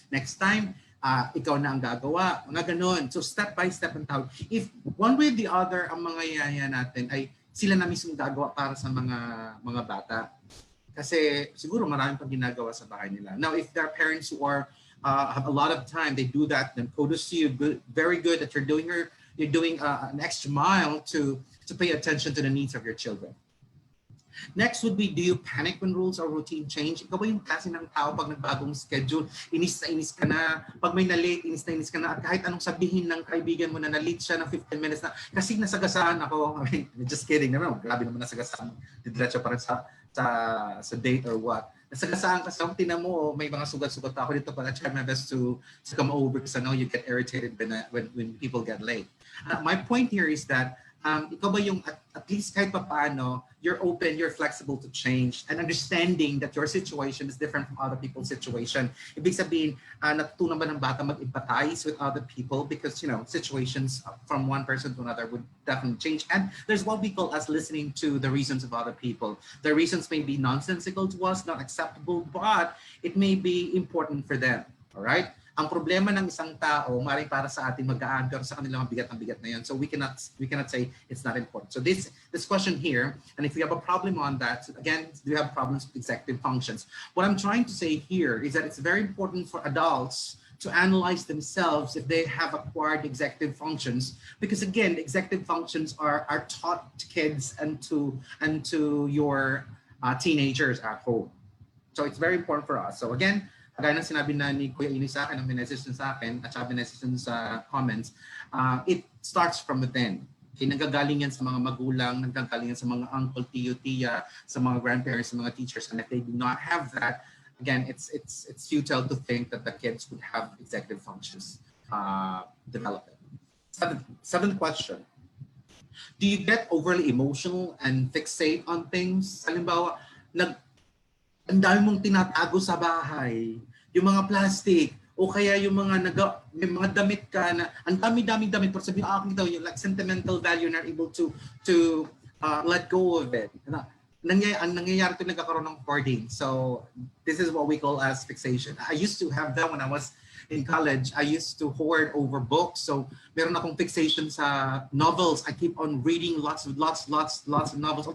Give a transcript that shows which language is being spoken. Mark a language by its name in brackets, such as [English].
[Filipino] Next time, ikaw na ang gagawa. Mga ganun. [English] So step by step [Filipino] ang tawag. [English] If one way or the other, [Filipino] ang mga yaya natin ay sila na mismo gagawa para sa mga bata. Kasi siguro marami pang ginagawa sa bahay nila. [English] Now, if there are parents who are have a lot of time, they do that, then kudos to you. Good, very good that you're doing an extra mile to pay attention to the needs of your children. Next would be, do you panic when rules or routine change? [Filipino] Ikaw ba yung klase ng tao pag nagbagong schedule, inis na inis ka na, pag may na-late, inis na inis ka na, at kahit anong sabihin ng kaibigan mo na na-late siya ng 15 minutes na, kasi nasagasaan ako. [English] I mean, just kidding [Filipino] naman, grabe naman nasagasaan. Didiretso pa rin sa date [English] or what. [Filipino] Nasagasaan kasi kung tinan mo, may mga sugat-sugat ako dito, [English] but I try my best to come over because I know you get irritated when people get late. My point here is that [Filipino] ikaw ba yung [English] at least [Filipino] kahit pa paano, [English] you're open, you're flexible to change and understanding that your situation is different from other people's situation. [Filipino] Ibig sabihin, natutunan ba ng bata mag-empathize [English] with other people because, situations from one person to another would definitely change. And there's what we call as listening to the reasons of other people. The reasons may be nonsensical to us, not acceptable, but it may be important for them. All right? [Filipino] Ang problema ng isang tao, maaaring para sa atin magaan, pero sa kanila mabigat na yun. [English] So we cannot say it's not important. So this question here, and if you have a problem on that, again, do you have problems with executive functions? What I'm trying to say here is that it's very important for adults to analyze themselves if they have acquired executive functions, because again, executive functions are taught to kids and to your teenagers at home. So it's very important for us. So again, [Filipino] kagaya ng sinabi na ni Kuya Ini sa akin, ang message sa akin, at saka message sa comments, [English] it starts from within. [Filipino] Okay, nanggagaling yan sa mga magulang, nanggagaling yan sa mga uncle, tiyo, tiya, sa mga grandparents, sa mga teachers. [English] And if they do not have that, again, it's futile to think that the kids would have executive functions developing. Seventh question. Do you get overly emotional and fixate on things? [Filipino] Halimbawa, ang dami mong tinatago sa bahay, yung mga plastic, o kaya yung may mga damit ka na ang dami-daming damit, pero sabihin, ito, yung [English] like sentimental value, not able to let go of it. [Filipino] Ang nangyayari ito, nagkakaroon ng hoarding. [English] So this is what we call as fixation. I used to have that when I was in college. I used to hoard over books. So [Filipino] meron akong [English] fixation sa novels. I keep on reading lots of novels.